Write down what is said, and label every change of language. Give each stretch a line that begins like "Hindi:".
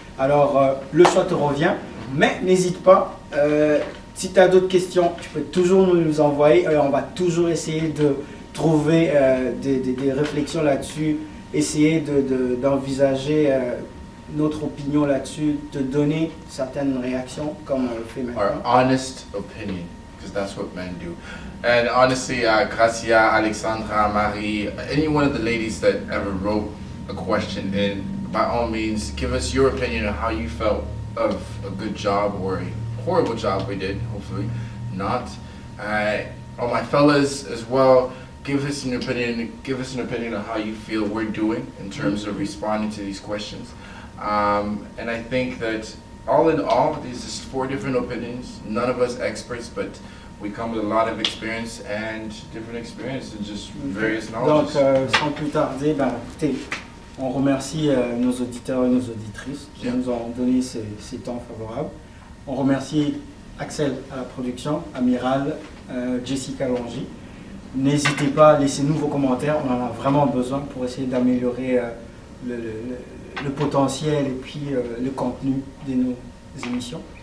French: Alors, le choix te revient. Mais n'hésite pas. Si tu as d'autres questions, tu peux toujours nous les envoyer. On va toujours essayer de trouver des réflexions là-dessus. Essayer d'envisager notre opinion là-dessus, de donner certaines réactions comme on le fait
English: Our
French: maintenant.
English: honest opinion, because that's what men do. And honestly, Gracia, Alexandra, Marie, any one of the ladies that ever wrote a question in, by all means, give us your opinion on how you felt of a good job or a horrible job we did, hopefully not. All my fellas as well, give us an opinion on how you feel we're doing in terms of responding to these questions. And I think that all in all, these is 4 different opinions, none of us experts, but we come with a lot of experience and different experience and just various
French: Donc,
English: knowledge.
French: sans plus tarder, ben, écoutez, on remercie nos auditeurs et nos auditrices qui nous ont donné ces temps favorables. On remercie Axel à la production, Amiral, Jessica Longy. N'hésitez pas à laisser vos commentaires, on en a vraiment besoin pour essayer d'améliorer le potentiel et puis le contenu de nos émissions.